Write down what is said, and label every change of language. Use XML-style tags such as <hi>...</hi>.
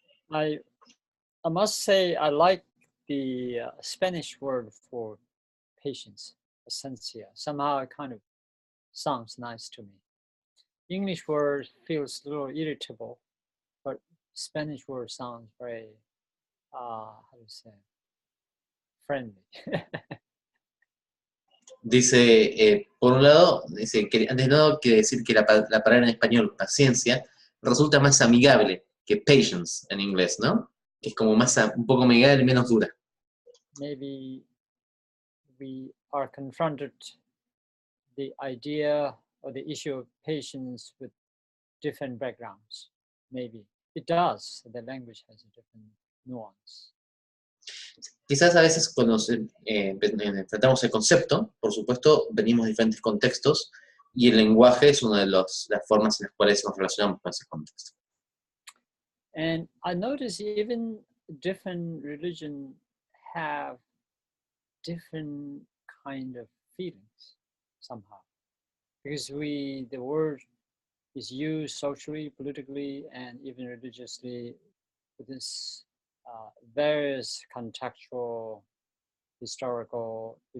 <en>I must say I like the Spanish word for patience, paciencia. Somehow it kind of sounds nice to me. English word feels a little irritable, but Spanish word sounds very, how do you say, friendly.</en> <es>Dice, por un lado, dice que antes de nada quiere decir que la palabra en español, paciencia, resulta más amigable que patience en inglés, ¿no? Que es como más, un poco amigable y menos dura.</es> <en>Maybe we are confronted the idea or the issue of patience with different backgrounds. Maybe it does. The language has a different nuance.</en> <es>Quizás a veces cuando enfrentamos el concepto, por supuesto, venimos de diferentes contextos y el lenguaje es una de las formas en las cuales nos relacionamos con ese contexto.</es> <en>And I notice even different religions have different kind of feelings somehow, because the word is used socially, politically, and even religiously with this various contextual, historical,</en>